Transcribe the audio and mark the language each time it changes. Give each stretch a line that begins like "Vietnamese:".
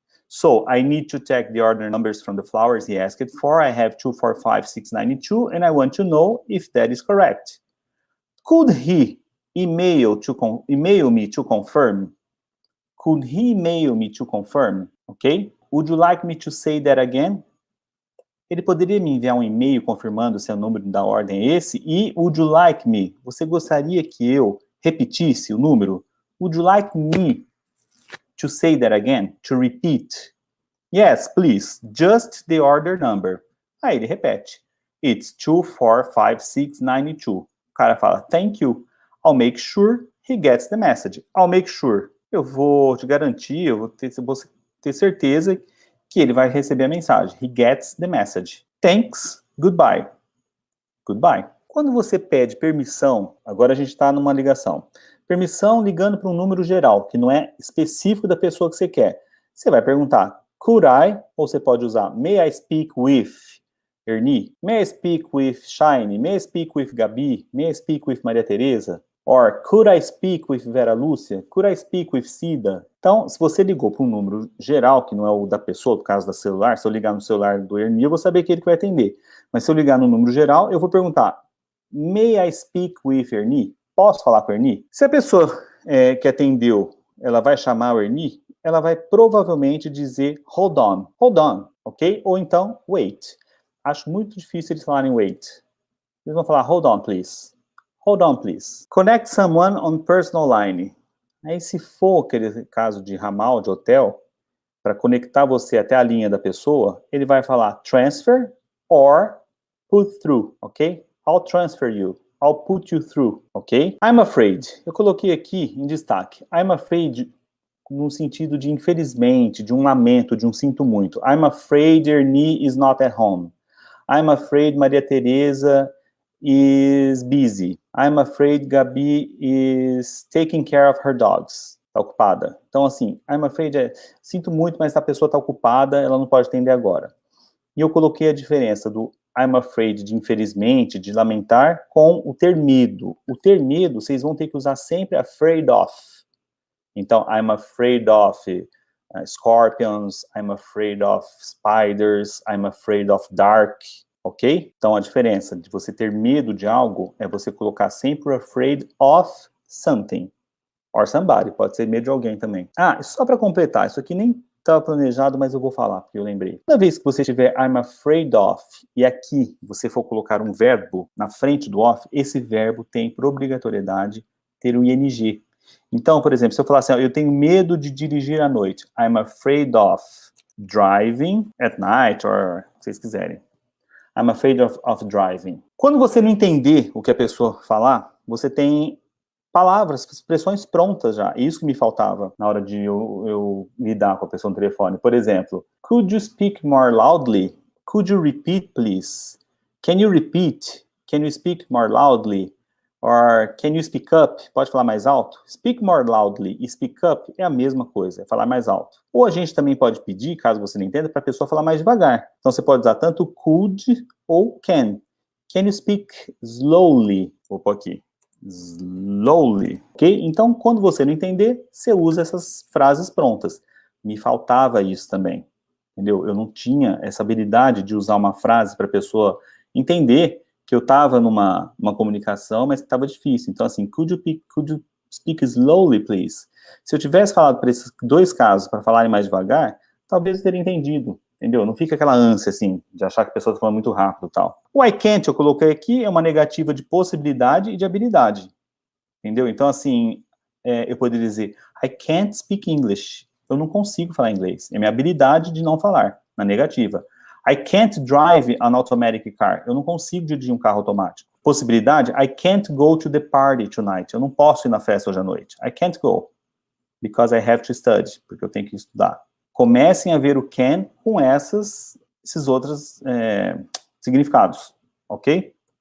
English: So, I need to check the order numbers from the flowers he asked for. I have 2, 4, 5, 6, 9, and 2, and I want to know if that is correct. Could he email me to confirm? Could he email me to confirm? Okay? Would you like me to say that again?
Portuguese: Ele poderia me enviar um e-mail confirmando se o número da ordem é esse? E
English: would you like me?
Portuguese: Você gostaria que eu repetisse o número?
English: Would you like me to say that again? To repeat? Yes, please. Just the order number.
Portuguese: Aí ele repete.
English: It's 2, 4, 5, 6, 9 e 2.
Portuguese: O cara fala,
English: thank you. I'll make sure he gets the message. I'll make sure.
Portuguese: Eu vou te garantir, eu vou ter certeza que ele vai receber a mensagem.
English: He gets the message. Thanks, goodbye. Goodbye.
Portuguese: Quando você pede permissão, agora a gente está numa ligação. Permissão ligando para um número geral, que não é específico da pessoa que você quer. Você vai perguntar,
English: could I?
Portuguese: Ou você pode usar,
English: may I speak with Ernie? May I speak with Shine? May I speak with Gabi? May I speak with Maria Tereza? Or, could I speak with Vera Lúcia? Could I speak with Cida?
Portuguese: Então, se você ligou para um número geral, que não é o da pessoa, no caso da celular, se eu ligar no celular do Ernie, eu vou saber que ele vai atender. Mas se eu ligar no número geral, eu vou perguntar,
English: may I speak with Ernie?
Portuguese: Posso falar com o Ernie? Se a pessoa que atendeu, ela vai chamar o Ernie, ela vai provavelmente dizer
English: hold on, ok?
Portuguese: Ou então wait. Acho muito difícil eles falarem wait. Eles vão falar
English: hold on, please. Hold on, please. Connect someone on personal line.
Portuguese: Aí, se for aquele caso de ramal, de hotel, para conectar você até a linha da pessoa, ele vai falar
English: transfer or put through,
Portuguese: ok?
English: I'll transfer you.
Portuguese: I'll put you through, ok? I'm afraid. Eu coloquei aqui em destaque.
English: I'm afraid
Portuguese: no sentido de infelizmente, de um lamento, de um sinto muito.
English: I'm afraid Ernie is not at home. I'm afraid Maria Tereza is busy. I'm afraid Gabi is taking care of her dogs.
Portuguese: Está ocupada. Então, assim,
English: I'm afraid
Portuguese: sinto muito, mas a pessoa está ocupada, ela não pode atender agora. E eu coloquei a diferença do
English: I'm afraid
Portuguese: de infelizmente, de lamentar, com o ter medo. O ter medo, vocês vão ter que usar sempre
English: afraid of. Então, I'm afraid of scorpions, I'm afraid of spiders, I'm afraid of dark, ok?
Portuguese: Então, a diferença de você ter medo de algo é você colocar sempre
English: afraid of something, or somebody,
Portuguese: pode ser medo de alguém também. Ah, só para completar, isso aqui nem estava planejado, mas eu vou falar, porque eu lembrei. Toda vez que você tiver
English: I'm afraid of,
Portuguese: e aqui você for colocar um verbo na frente do of, esse verbo tem por obrigatoriedade ter um ing. Então, por exemplo, se eu falar assim, ó, eu tenho medo de dirigir à noite,
English: I'm afraid of driving at night, or
Portuguese: se vocês quiserem.
English: I'm afraid of driving.
Portuguese: Quando você não entender o que a pessoa falar, você tem palavras, expressões prontas já. Isso que me faltava na hora de eu lidar com a pessoa no telefone. Por exemplo,
English: could you speak more loudly? Could you repeat, please? Can you repeat? Can you speak more loudly? Or can you speak up?
Portuguese: Pode falar mais alto?
English: Speak more loudly
Portuguese: e
English: speak up
Portuguese: é a mesma coisa, é falar mais alto. Ou a gente também pode pedir, caso você não entenda, para a pessoa falar mais devagar. Então você pode usar tanto could ou can.
English: Can you speak slowly?
Portuguese: Vou pôr aqui. Slowly, ok? Então, quando você não entender, você usa essas frases prontas. Me faltava isso também, entendeu? Eu não tinha essa habilidade de usar uma frase para a pessoa entender que eu estava numa comunicação, mas que estava difícil. Então, assim,
English: could you speak slowly, please?
Portuguese: Se eu tivesse falado para esses dois casos, para falarem mais devagar, talvez eu teria entendido, entendeu? Não fica aquela ânsia, assim, de achar que a pessoa está falando muito rápido e tal. O
English: I can't,
Portuguese: eu coloquei aqui, é uma negativa de possibilidade e de habilidade, entendeu? Então, assim, eu poderia dizer,
English: I can't speak English.
Portuguese: Eu não consigo falar inglês. É minha habilidade de não falar, na negativa.
English: I can't drive an automatic car.
Portuguese: Eu não consigo dirigir um carro automático. Possibilidade,
English: I can't go to the party tonight.
Portuguese: Eu não posso ir na festa hoje à noite.
English: I can't go, because I have to study,
Portuguese: porque eu tenho que estudar. Comecem a ver o can com esses outros significados, ok?